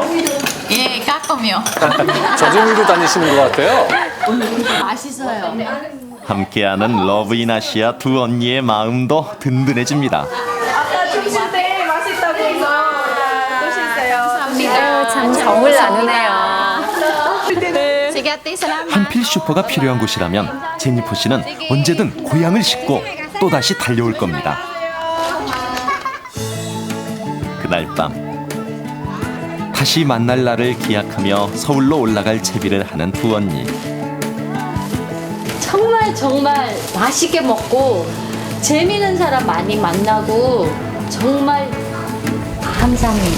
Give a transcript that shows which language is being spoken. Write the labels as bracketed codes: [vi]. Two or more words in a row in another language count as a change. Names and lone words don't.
[ko] 예, 가끔요. 저승으로 다니시는 것 같아요. 맛있어요. 함께하는 러브인 아시아 두 언니의 마음도 든든해집니다. 아까 주실 때 맛있다고 해서 아유, 참 정을 나누네요. [tl] Sige, ate, salamat. [ko] 한필 슈퍼가 필요한 곳이라면 제니퍼 씨는 언제든 고향을 싣고 또다시 달려올 겁니다. 그날 밤 다시 만날 날을 기약하며 서울로 올라갈 채비를 하는 두 언니. 정말 맛있게 먹고 재미있는 사람 많이 만나고 정말 감사합니다.